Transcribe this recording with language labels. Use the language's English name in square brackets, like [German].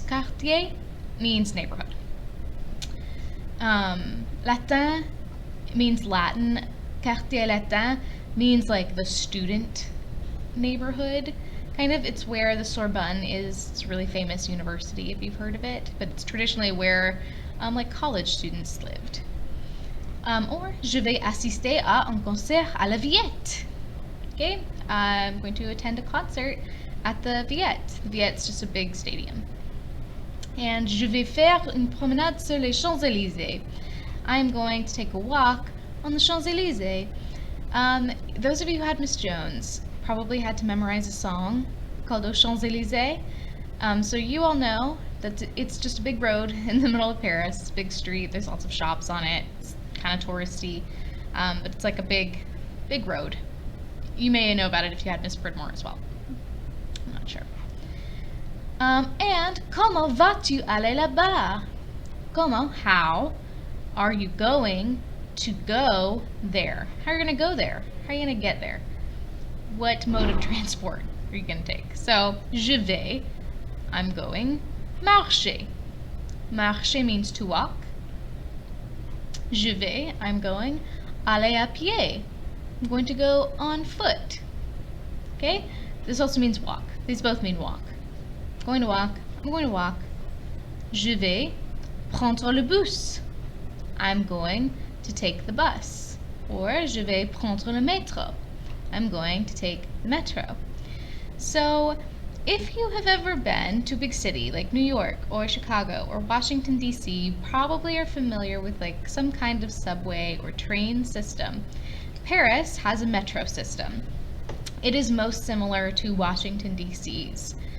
[English] Quartier means neighborhood. Latin means Latin. Quartier latin means like the student neighborhood. Kind of, it's where the Sorbonne is. It's a really famous university if you've heard of it, but it's traditionally where like college students lived. [French] Or je vais assister à un concert à la Villette. [English] Okay, I'm going to attend a concert at the Villette. The Villette's just a big stadium. [French] And je vais faire une promenade sur les Champs-Élysées. [English] I'm going to take a walk on the Champs-Élysées. Those of you who had Miss Jones probably had to memorize a song called Aux Champs-Élysées. So you all know that it's just a big road in the middle of Paris. It's a big street. There's lots of shops on it. It's kind of touristy, but it's like a big road. You may know about it if you had Miss Pridmore as well. I'm not sure. [French] And comment vas-tu aller là-bas? [English] Comment, how are you going to go there? How are you going to go there? How are you going to get there? What mode of transport are you going to take? So, [French] je vais, [English] I'm going, [French] marcher. [English] Marcher means to walk. [French] Je vais, [English] I'm going, [French] aller à pied. [English] I'm going to go on foot. Okay? This also means walk. These both mean walk. I'm going to walk. I'm going to walk. [French] Je vais prendre le bus. [English] I'm going to take the bus. [French] Or je vais prendre le métro. [English] I'm going to take the metro. So, if you have ever been to a big city like New York or Chicago or Washington, D.C., you probably are familiar with like some kind of subway or train system. Paris has a metro system. It is most similar to Washington, D.C.'s.